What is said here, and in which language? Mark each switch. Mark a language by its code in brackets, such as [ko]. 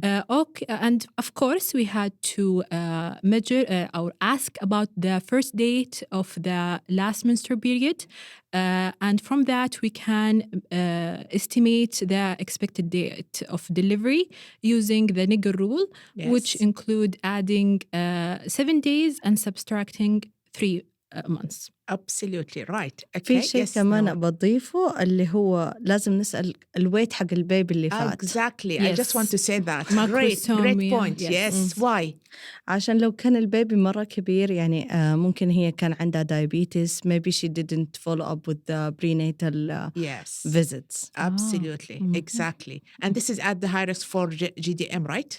[en] Okay, and of course, we had to measure or ask about the first date of the last menstrual period. And from that, we can estimate the expected date of delivery using the Nigger rule, which include adding 7 days and subtracting 3 months. Absolutely right. Okay. [ar] في شيء كمان بضيفه اللي هو لازم نسأل الويت حق البيبي اللي فات. [en] Exactly. I just want to say that. Great point. Yes. Why? [ar] عشان لو كان البيبي مرة كبير يعني ممكن هي كان عندها diabetes. [en] Maybe she didn't follow up with the prenatal visits. Absolutely. Exactly. And this is at the high risk for GDM, right?